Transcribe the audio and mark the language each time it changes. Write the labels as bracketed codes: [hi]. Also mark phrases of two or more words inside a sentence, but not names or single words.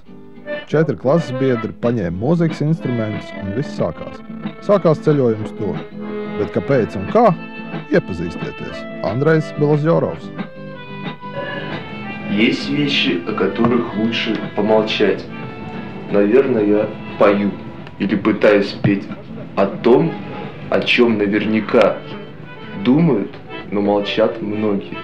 [lv] 4 klases biedri paņēma mūzikas instrumentus un viss sākās. Sākās ceļojums tur. Bet kāpēc un kā? Iepazīstieties. Andrejs Белозеровs. [ru] Есть вещи, о которых лучше помолчать. Наверное, я пою или пытаюсь петь о том, о чем наверняка думают, но молчат многие.